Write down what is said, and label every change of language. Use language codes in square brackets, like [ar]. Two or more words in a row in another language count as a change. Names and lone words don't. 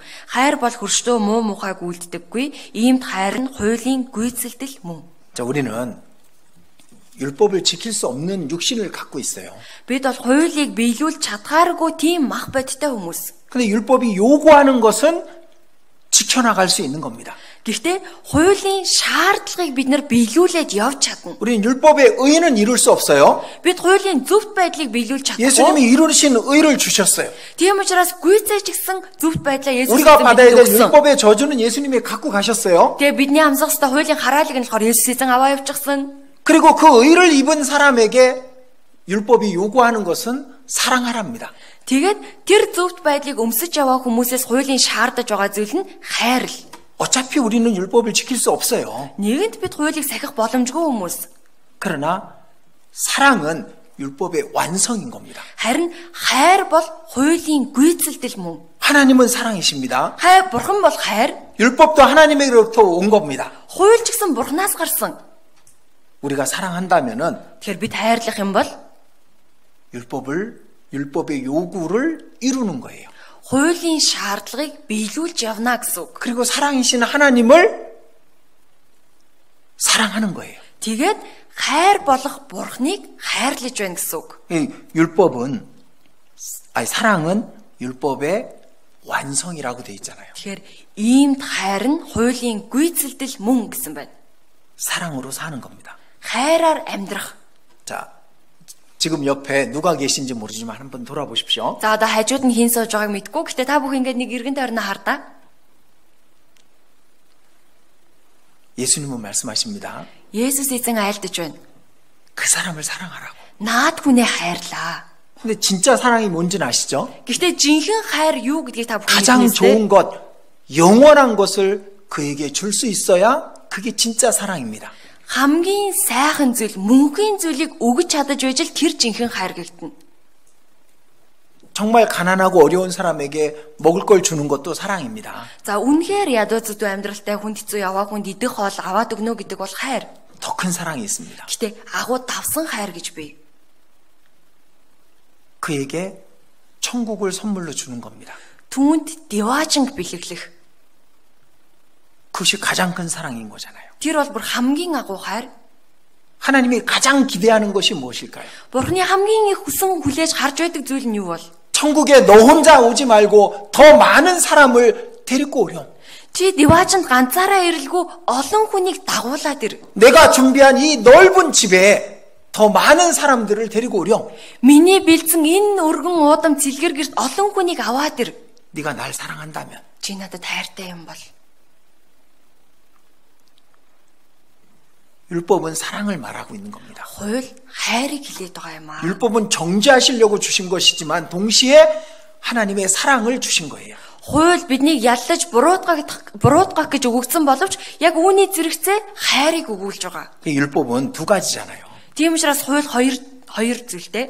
[mn] Хайр бол хөршөө муу мухайг үлддэггүй. Иймд хайр нь хуулийн гүйцэлдэл мөн. [ko] 자, 우리는 율법을 지킬 수 없는 육신을 갖고 있어요. [mn] Бид бол хуулийг биелүүлж чадхааргүй тийм мах бодтой хүмүүс. [ko] 근데 율법이 요구하는 것은 지켜나갈 수 있는 겁니다. [mn] Гэхдээ хуулийн шаардлагыг бид нар биелүүлээд явж чадна. [ko] 우리는 율법의 의는 이룰 수 없어요. [mn] Бид хуулийн зөвхт байдлыг 비елүүлж чадахгүй. [ko] 예수님이 이루신 의를 주셨어요. [mn] Тийм учраас гүйцэтгэсэн зөвхт байдлаа Есүс [ko] 우리가 받아야 될 [mn] өгсөн. [ko] 율법의 저주는 예수님이 갖고 가셨어요. [mn] Тэгээ бидний амсах ёстой хуулийн хараалыг нь болохоор Есүс эзэн аваа явчихсан. [ko] 그리고 그 의를 입은 사람에게 율법이 요구하는 것은 사랑하랍니다. [mn] Тэгээд тэр зөвхт байдлыг өмсөж яваа хүмүүсээс хуулийн шаардаж байгаа зүйл нь хайрл. [ko] 어차피 우리는 율법을 지킬 수 없어요. [mn] Нэгэнт бид хуулийг сахих боломжгүй хүмүүс. [ko] 그러나 사랑은 율법의 완성인 겁니다. [mn] Харин хайр бол хуулийн гүйцэлдэл мөн. [ko] 하나님은 사랑이십니다. [mn] Бурхан бол хайр. [ko] 율법도 하나님에게로부터 온 겁니다. [mn] Хууль ч гэсэн Бурханаас гарсан. [ko] 우리가 사랑한다면은 [mn] Тэгэхээр бид хайрлах юм бол [ko] 율법의 요구를 이루는 거예요. [mn] хуулийн шаардлагыг биелүүлж явна гэсэн үг. [ko] 그리고 사랑이신 하나님을 사랑하는 거예요. [mn] Тэгээд хайр болох Бурханыг хайрлаж байна гэсэн үг. [ko] 이 사랑은 율법의 완성이라고 돼 있잖아요. [mn] Тэгэхээр иймд хайр нь хуулийн гүйцэлдэл мөн гэсэн байна. [ko] 사랑으로 사는 겁니다. [mn] хайраар амьдрах. [ko] 자, 지금 옆에 누가 계신지 모르지만 한번 돌아보십시오. [mn] За одоо хажууд нь хин сууж байгааг мэдгүй. Гэтэ та бүхэн ингээд нэг эргэн тойрноо хардаа. [ko] 예수님은 말씀하십니다. [mn] Есүс эзэн айлдаж байна. [ko] 그 사람을 사랑하라고. [mn] Наад хүнээ хайрлаа. [ko] 근데 진짜 사랑이 뭔지는 아시죠? [mn] Гэхдээ жинхэнэ хайр юу гэдгийг та бүхэн [ko] 가장 [mn] мэднэ. [ko] 좋은 것, 영원한 것을 그에게 줄 수 있어야 그게 진짜 사랑입니다. [mn] Хамгийн сайхан зүйл, мөнхийн зүйлийг өгч чадаж байж л тэр жинхэнэ хайр гэгтэн. [ko] 정말 가난하고 어려운 사람에게 먹을 걸 주는 것도 사랑입니다. [mn] За үнэхээр ядуу зүдүү амьдралтай хүнд хэцүү яваа хүнд идэх хоол аваад өгнө гэдэг бол хайр. [ko] 더 큰 사랑이 있습니다. [mn] Гэтэ агуу давсан хайр гэж бий. [ko] 그에게 천국을 선물로 주는 겁니다. [mn] Түүнд диваажинг бэлэглэх. [ko] 그것이 가장 큰 사랑인 거잖아요. [mn] Тэр бол бүр хамгийн агуу хайр. [ko] 하나님이 가장 기대하는 것이 무엇일까요? [mn] Бурхны хамгийн их хүсэн хүлээж харж байдаг зүйл нь юу бол? [ko] 천국에 너 혼자 오지 말고 더 많은 사람을 데리고 오렴. [mn] Чи диваажинд ганцаараа ирэлгүй олон хүнийг дагуулад ир. [ko] 내가 준비한 이 넓은 집에 더 많은 사람들을 데리고 오렴. [mn] Миний бэлдсэн энэ өргөн уудам цэлгэр гэрт олон хүнийг аваад ир. [ko] 네가 날 사랑한다면. [mn] Чи надад хайртай юм бол. [ko] 율법은 사랑을 말하고 있는 겁니다. [mn] Хууль хайрыг хэлээд байгаа юм аа. [ko] 율법은 정죄하시려고 주신 것이지만 동시에 하나님의 사랑을 주신 거예요. [mn] Хууль биднийг яллаж буруутгах гэж өгөгдсөн боловч яг үүний зэрэгцээ хайрыг өгүүлж байгаа. [ko] 율법은 두 가지잖아요. [mn] Тийм учраас хууль хоёр зүйлтэй.